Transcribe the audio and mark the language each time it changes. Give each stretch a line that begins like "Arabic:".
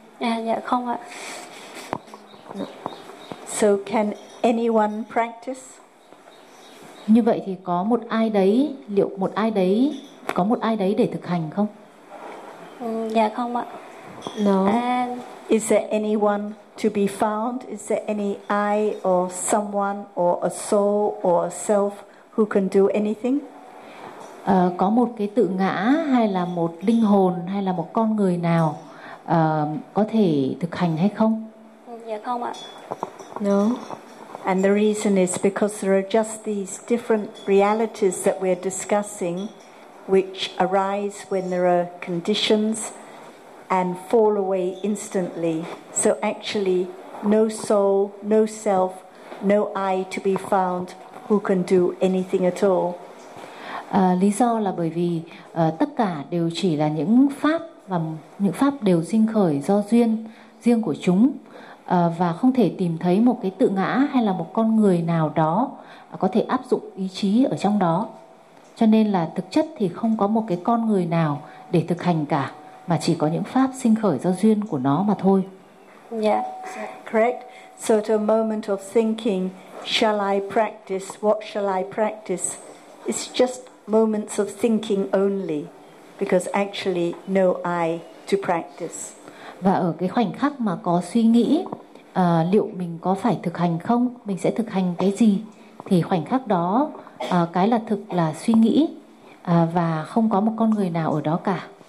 Vietnamese: Dạ không ạ.
English: So can anyone practice?
Vietnamese: Như vậy thì có một ai đấy, liệu một ai đấy, có một ai đấy để thực hành không? Dạ không ạ.
English: No. Is there anyone to be found? Is there any I or someone or a soul or a self who can do anything?
Vietnamese: Có một cái tự ngã hay là một linh hồn hay là một con người nào có thể thực hành hay không? Dạ không ạ.
English: No. And the reason is because there are just these different realities that we're discussing which arise when there are conditions and fall away instantly. So actually, no soul, no self, no I to be found who can do anything at all.
Vietnamese: Lý do là bởi vì tất cả đều chỉ là những pháp, và những pháp đều sinh khởi do duyên riêng của chúng, và không thể tìm thấy một cái tự ngã hay là một con người nào đó có thể áp dụng ý chí ở trong đó. Cho nên là thực chất thì không có một cái con người nào để thực hành cả, mà chỉ có những pháp sinh khởi do duyên của nó mà thôi.
English: Yeah, correct. So at a moment of thinking, shall I practice? What shall I practice? It's just moments of thinking only, because actually no I to practice.
Vietnamese: Và ở cái khoảnh khắc mà có suy nghĩ, liệu mình có phải thực hành không? Mình sẽ thực hành cái gì? Thì khoảnh khắc đó, cái là thực là suy nghĩ, và không có một con người nào ở đó cả.